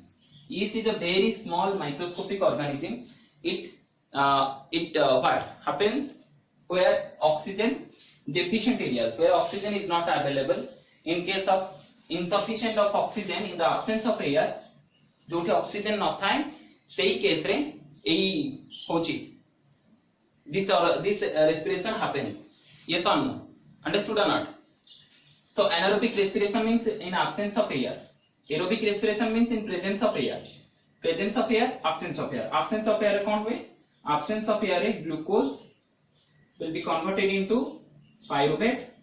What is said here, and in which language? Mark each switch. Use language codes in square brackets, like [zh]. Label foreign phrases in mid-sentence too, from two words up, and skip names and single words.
[en] Yeast is a very small microscopic organism. What happens? where oxygen deficient areas, where oxygen is not available. In case of insufficient of oxygen, in the absence of air, [or] ଯୋଉଠି oxygen ନ ଥାଏ ସେହି କେସ ରେ ଏଇ ହଉଛି [en] this respiration happens. Yes or no? Understood or not? So anaerobic respiration means in absence of air. Aerobic respiration means in presence of air. Presence of air, absence of air. Absence of air [or] କଣ ହୁଏ? [en] Absence of air is glucose will be converted into pyruvate.